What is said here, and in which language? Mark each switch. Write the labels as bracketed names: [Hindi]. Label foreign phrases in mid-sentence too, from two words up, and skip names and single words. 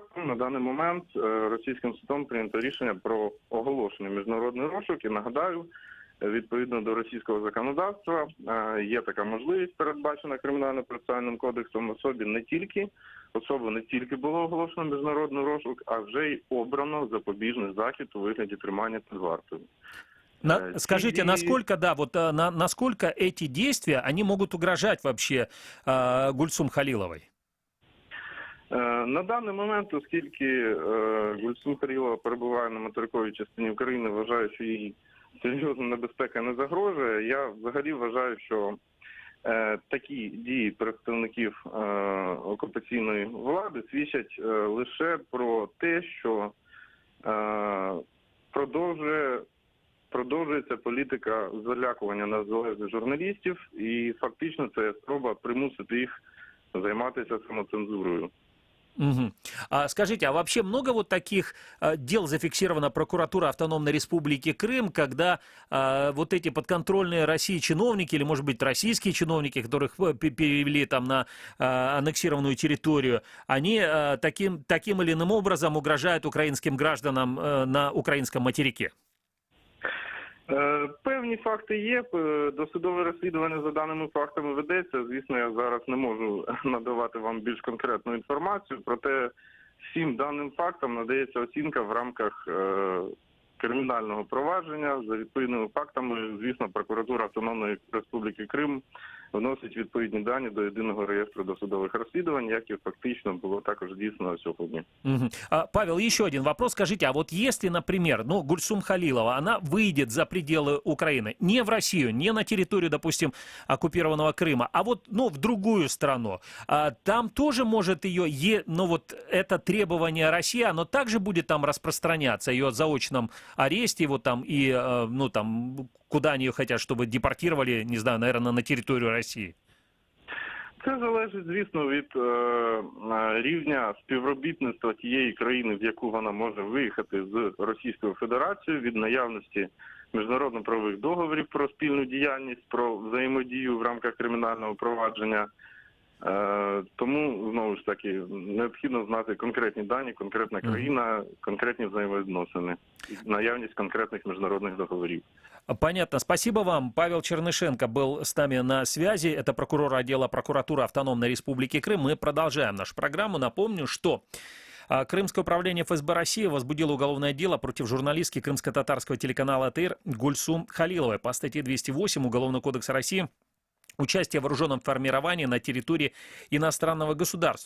[Ukrainian] На даний момент російським судом прийнято рішення про оголошення міжнародний розшук. І нагадаю, відповідно до російського законодавства є така можливість, передбачена Кримінально-процесуальним кодексом, особи не тільки було оголошено міжнародний розшук, а вже й обрано запобіжний захід у вигляді тримання під вартою. [Russian] Скажите, насколько, насколько эти действия, они могут угрожать вообще Гульсум Халиловой? [Ukrainian] На даний момент, оскільки Гульсум Халилова перебуває на материковій частині України, вважаю, що їй серйозна небезпека не загрожує. Я взагалі вважаю, що такі дії представників окупаційної влади свідчать лише про те, що продовжується політика залякування незалежних журналістів, і фактично це спроба примусити їх займатися самоцензурою. Угу. [Russian] Скажите, а вообще много вот таких дел зафиксировано прокуратурой Автономной Республики Крым, когда вот эти подконтрольные России чиновники, или, может быть, российские чиновники, которых перевели там на аннексированную территорию, они таким или иным образом угрожают украинским гражданам на украинском материке? [Ukrainian] Певні факти є. Досудове розслідування за даними фактами ведеться. Звісно, я зараз не можу надавати вам більш конкретну інформацію, проте всім даним фактам надається оцінка в рамках кримінального провадження. За відповідними фактами, звісно, прокуратура Автономної Республіки Крим вносить відповідні дані до єдиного реєстру досудових розслідувань, як і фактично було також дійсно сьогодні. [Russian] Павел, еще один вопрос. Скажите, а вот если, например, Гульсум Халилова, она выйдет за пределы Украины, не в Россию, не на территорию, допустим, оккупированного Крыма, а вот, в другую страну, там тоже может ее, это требование России, оно также будет там распространяться, ее заочном аресте, вот там, и, куда они ее хотят, чтобы депортировали, не знаю, наверное, на территорию России? [Ukrainian] Це залежить, звісно, від рівня співробітництва тієї країни, в яку вона може виїхати з Російською Федерацією, від наявності міжнародно-правових договорів про спільну діяльність, про взаємодію в рамках кримінального провадження. Тому, знову ж таки, необхідно знати конкретні дані, конкретна країна, конкретні взаємовідносини, наявність конкретних міжнародних договорів. [Russian] Понятно. Спасибо вам. Павел Чернышенко был с нами на связи. Это прокурор отдела прокуратуры Автономной Республики Крым. Мы продолжаем нашу программу. Напомню, что Крымское управление ФСБ России возбудило уголовное дело против журналистки крымско-татарского телеканала ТР Гульсум Халиловой по статье 208 Уголовного кодекса России «Участие в вооруженном формировании на территории иностранного государства».